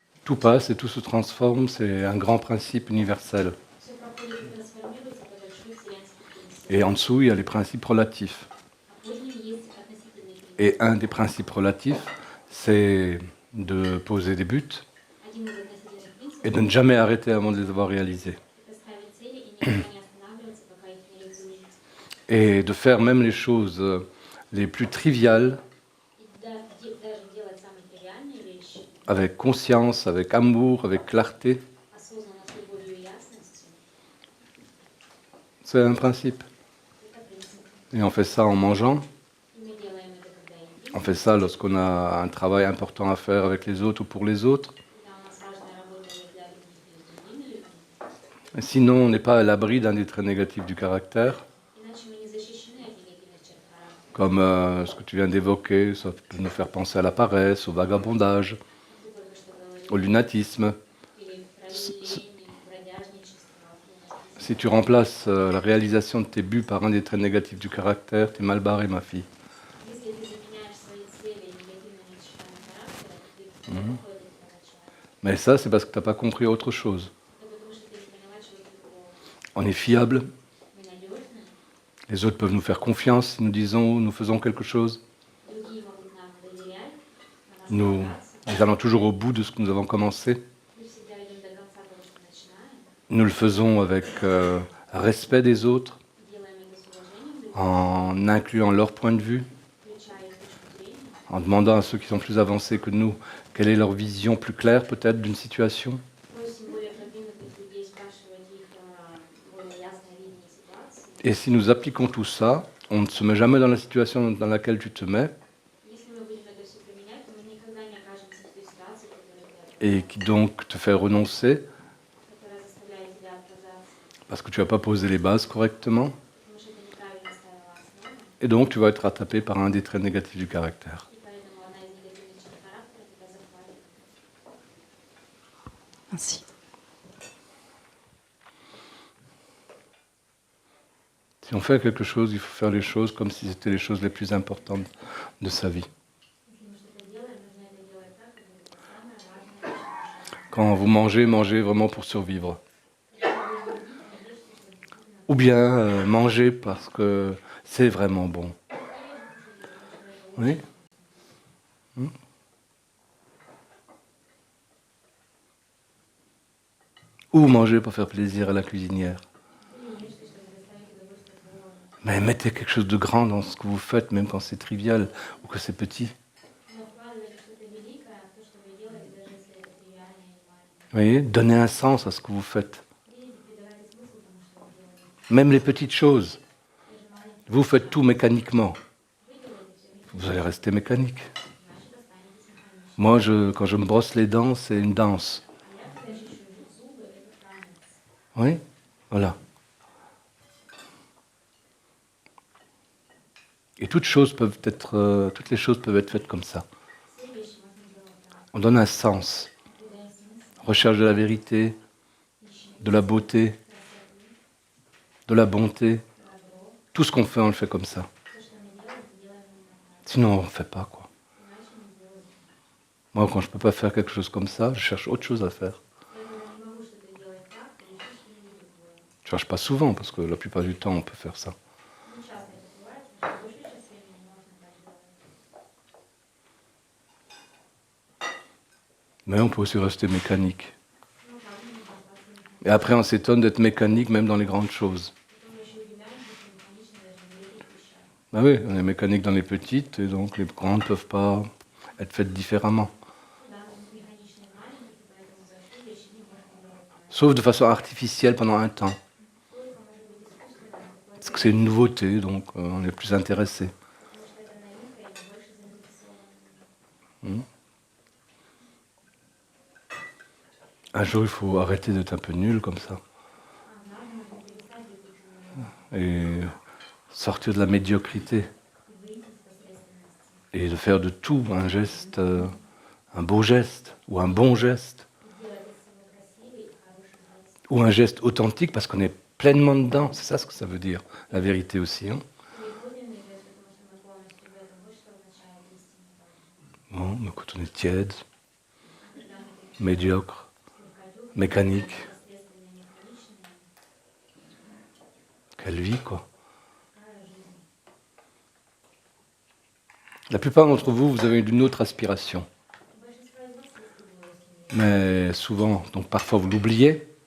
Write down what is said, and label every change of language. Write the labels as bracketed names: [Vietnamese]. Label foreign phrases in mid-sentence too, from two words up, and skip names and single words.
[French] Tout passe et tout se transforme, c'est un grand principe universel. [Russian] Все проходит и трансформируется, это большой вселенский принцип. [French] Et en dessous, il y a les principes relatifs. [Russian] А под ним есть относительные принципы. [French] Et un des principes relatifs, c'est de poser des buts [Russian] Один из относительных принципов [French] et de ne jamais arrêter avant de les avoir réalisés. [Russian] это ставить цели и никогда не останавливаться, пока их не реализуешь. [French] Et de faire même les choses les plus triviales [Russian] И даже делать самые тривиальные вещи [French] avec conscience, avec amour, avec clarté, [Russian] осознанно, с любовью и ясностью. [French] c'est un principe. [Russian] Это принцип. [French] Et on fait ça en mangeant, [Russian] И мы делаем это, когда едим, [French] on fait ça lorsqu'on a un travail important à faire avec les autres ou pour les autres. [Russian] когда у нас важная работа для других или с другими людьми. [French] Sinon, on n'est pas à l'abri d'un des traits négatifs du caractère, [Russian] Иначе мы не защищены от негативных черт характера. [French] comme ce que tu viens d'évoquer, ça peut nous faire penser à la paresse, au vagabondage, [Russian] Ты только что говорил, [French] au lunatisme. [Russian] или про лень, бродяжничество, функции. [French] Si tu remplaces la réalisation de tes buts par un des traits négatifs du caractère, t'es mal barré, ma fille. [Russian] Если ты заменяешь свои цели негативными чертами характера, ты плохой для человека. [French] Mais ça, c'est parce que tu n'as pas compris autre chose. [Russian] Это потому что ты не поняла чего-то другого. [French] On est fiable, [Russian] Мы надежны, [French] les autres peuvent nous faire confiance si nous faisons quelque chose. [Russian] другие могут нам доверять, на нас [French] Nous [Russian] полагаться. [French] allons toujours au bout de ce que nous avons commencé. [Russian] Мы всегда идем до конца того, что начинаем, [French] Nous le faisons avec respect des autres, [Russian] делаем это с уважением друг к другу, [French] en incluant leur point de vue, [Russian] включая их точку зрения, [French] en demandant à ceux qui sont plus avancés que nous quelle est leur vision plus claire peut-être d'une situation. [Russian] просим более продвинутых людей спрашивать их более ясное видение ситуации. [French] Et si nous appliquons tout ça, on ne se met jamais dans la situation dans laquelle tu te mets, [Russian] Если мы будем это все применять, то мы никогда не окажемся в той ситуации, в которой ты [French] et qui donc te fait renoncer [Russian] которая заставляет тебя отказаться, [French] parce que tu n'as pas posé les bases correctement, [Russian] потому что ты неправильно ставила основу, [French] et donc tu vas être rattrapé par un des traits négatifs du caractère. [Russian] и поэтому одна из негативных черт характера тебя захватит. [French] Ainsi. Si on fait quelque chose, il faut faire les choses comme si c'était les choses les plus importantes de sa vie. [Russian] Если мы что-то делаем, нужно это делать так, как будто это самое важное в нашей жизни. [French] Quand vous mangez, mangez vraiment pour survivre. [Russian] Если вы будете есть, то ешьте, чтобы действительно [French] Ou bien manger parce que c'est vraiment bon. Oui. Ou manger pour faire plaisir à la cuisinière. [Russian] или ешьте, чтобы доставить удовольствие повару. [French] Mais mettez quelque chose de grand dans ce que vous faites, même quand c'est trivial ou que c'est petit. [Russian] Но вкладывайте что-то великое в то, что вы делаете, даже если это тривиально и маленькое. [French] Vous voyez, donnez un sens à ce que vous faites. [Russian] Видите, придавайте смысл тому, что вы делаете. [French] Même les petites choses. [Russian] Даже маленькие. [French] Vous faites tout mécaniquement. [Russian] Вы делаете все механически, [French] Vous allez rester mécanique. [Russian] значит, останетесь механически. [French] Moi, quand je me brosse les dents, c'est une danse. [Russian] А я, когда чищу зубы, это танец. [French] Oui, voilà. Et toutes les choses peuvent être faites comme ça. [Russian] Все вещи можно делать так. [French] On donne un sens. [Russian] Придаем смысл, [French] Recherche de la vérité, [Russian] ищем [French] de la beauté, [Russian] красоту, [French] de la bonté. [Russian] добро. [French] Tout ce qu'on fait, on le fait comme ça. [Russian] Все, что мы делаем, это делаем именно так. [French] Sinon, on ne fait pas, quoi. [Russian] Иначе не сделаем. [French] Moi, quand je ne peux pas faire quelque chose comme ça, je cherche autre chose à faire. [Russian] Поэтому я не могу что-то делать так, или ищу что-нибудь другое. [French] Je ne cherche pas souvent, parce que la plupart du temps, on peut faire ça. [Russian] Ну, часто это бывает, потому что большую часть времени можно так делать. [French] Mais on peut aussi rester mécanique. [Russian] Ну, так можно остаться механически. [French] Et après, on s'étonne d'être mécanique même dans les grandes choses. [Russian] Потом мы еще удивляемся, что механично даже в великих вещах. [French] Ben oui, on est mécanique dans les petites, et donc les grandes ne peuvent pas être faites différemment. [Russian] Да, мы механичны в маленьких, и поэтому большие вещи не можем делать иначе. [French] Sauf de façon artificielle pendant un temps. [Russian] Только может быть искусственно, какое-то [French] Parce que c'est une nouveauté, donc on est plus intéressé. [Russian] потому что это новинка, и мы больше заинтересованы. [French] Un jour, il faut arrêter d'être un peu nul comme ça. [Russian] Однажды нужно перестать быть таким умным [French] Et sortir de la médiocrité. [Russian] и выйти из посредственности. [French] Et de faire de tout un geste, un beau geste, ou un bon geste, [Russian] Сделать из всего красивый и хороший жест. [French] ou un geste authentique parce qu'on est pleinement dedans. C'est ça ce que ça veut dire, la vérité aussi. Hein. [Russian] Или подлинный жест, потому что мы полностью в этом. Вот что означает истинный также. [French] Bon, mais quand on est tiède, [Russian] А когда мы такие [French] médiocre, mécanique. Quelle vie, quoi. La plupart d'entre vous, vous avez une autre aspiration. Mais souvent, donc parfois vous l'oubliez.